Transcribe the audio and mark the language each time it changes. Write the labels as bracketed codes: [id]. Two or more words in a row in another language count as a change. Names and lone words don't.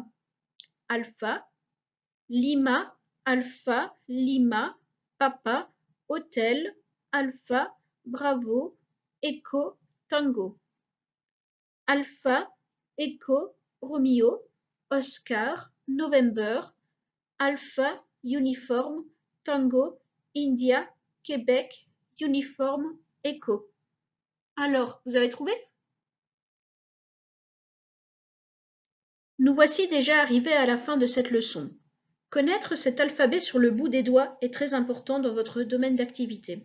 [fr] Alpha, Lima, Alpha, Lima, Papa, Hotel, Alpha, Bravo, Echo, Tango. Alpha, Echo, Romeo, Oscar, November, Alpha, Uniforme, Tango, India, Québec, Uniforme, Echo. Alors, vous avez trouvé? Nous voici déjà arrivés à la fin de cette leçon. Connaître cet alphabet sur le bout des doigts est très important dans votre domaine d'activité.